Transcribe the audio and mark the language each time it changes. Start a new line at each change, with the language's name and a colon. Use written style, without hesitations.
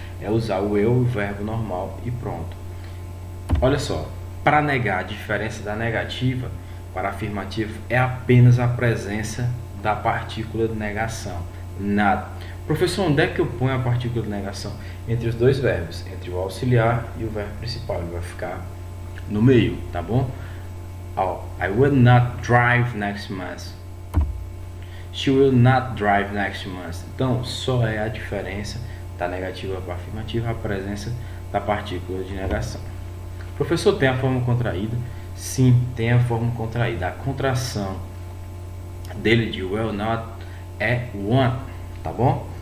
Portuguese: É usar o eu, o verbo normal e pronto. Olha só, para negar, a diferença da negativa para a afirmativa é apenas a presença da partícula de negação. Nada. Professor, onde é que eu ponho a partícula de negação? Entre os dois verbos, entre o auxiliar e o verbo principal. Ele vai ficar no meio, tá bom?
English: I will not drive next month. She will not drive next month.
Portuguese: Então, só é a diferença da negativa para a afirmativa, a presença da partícula de negação. Professor, tem a forma contraída? Sim, tem a forma contraída. A contração dele de will not é want, tá bom?